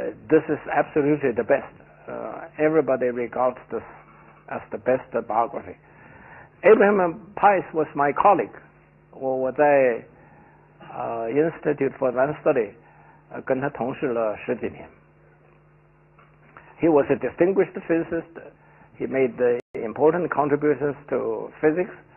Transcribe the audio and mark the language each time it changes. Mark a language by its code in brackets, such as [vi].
[en] This is absolutely the best. Everybody regards this as the best biography. Abraham Pais was my colleague. [zh] 我在Institute for Advanced Study 跟他同事了10几年。 [en] He was a distinguished physicist. He made important contributions to physics.